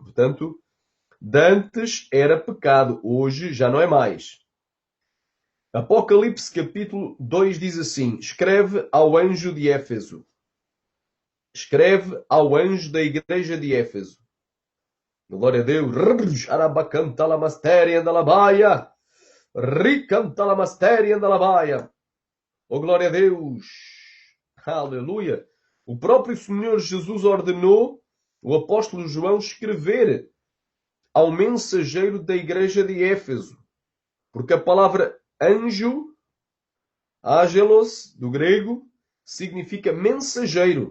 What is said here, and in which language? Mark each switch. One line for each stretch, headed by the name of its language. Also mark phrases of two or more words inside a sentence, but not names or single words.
Portuguese: Portanto, dantes era pecado, hoje já não é mais. Apocalipse capítulo 2 diz assim: escreve ao anjo de Éfeso. Escreve ao anjo da igreja de Éfeso. Glória a Deus. Arabacantalamastéria andalabaia. Ricantalamastéria andalabaia. Oh, glória a Deus. Aleluia. O próprio Senhor Jesus ordenou o apóstolo João escrever ao mensageiro da igreja de Éfeso. Porque a palavra anjo, angelos, do grego, significa mensageiro.